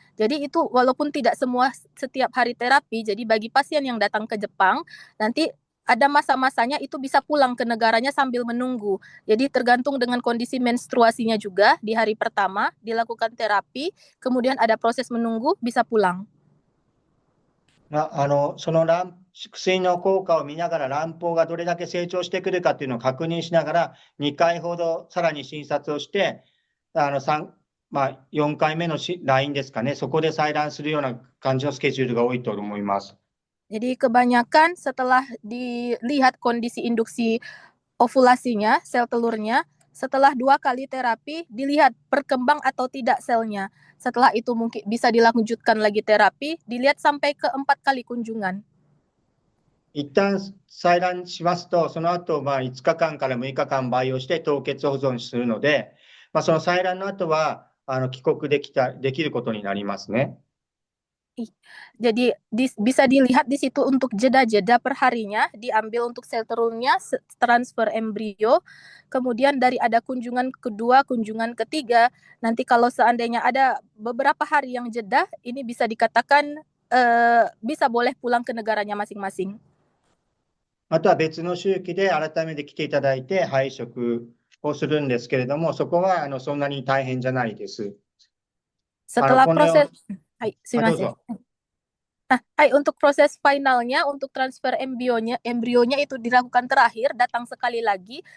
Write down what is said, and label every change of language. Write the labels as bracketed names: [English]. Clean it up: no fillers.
[Indonesian] Jadi itu walaupun tidak semua setiap hari terapi, jadi bagi pasien yang datang ke Jepang, nanti ada masa-masanya itu bisa pulang ke negaranya sambil menunggu. Jadi tergantung dengan kondisi menstruasinya juga, di hari pertama dilakukan terapi, kemudian ada proses menunggu, bisa pulang. [Japanese] その薬の効果を見ながら卵胞がどれだけ成長してくるかっていうのを確認しながら、2回ほどさらに診察をして、4回目のラインですかね、そこで採卵するような感じのスケジュールが多いと思います。 [Indonesian] Jadi kebanyakan setelah dilihat kondisi induksi ovulasinya, sel telurnya, setelah 2 kali terapi, dilihat berkembang atau tidak selnya. Setelah itu mungkin bisa dilanjutkan lagi terapi, dilihat sampai ke 4 kali kunjungan. [Japanese] 一旦採卵しますと、その後、5日間から6日間培養して凍結保存するので、その採卵の後は、帰国できることになりますね。 [Indonesian] Jadi bisa dilihat di situ untuk jeda-jeda per harinya, diambil untuk sel telurnya, transfer embrio, kemudian dari ada kunjungan kedua, kunjungan ketiga, nanti kalau seandainya ada beberapa hari yang jeda, ini bisa dikatakan bisa boleh pulang ke negaranya masing-masing. [Japanese] あとは別の周期で改めて来ていただいて配食をするんですけれども、そこはそんなに大変じゃないです。 [Indonesian] Setelah [Japanese] このよう [Indonesian] proses, [Japanese] はい、すいあ、ません。どうぞ。 [Indonesian] Untuk proses finalnya, untuk transfer embrionya itu dilakukan terakhir, datang sekali lagi.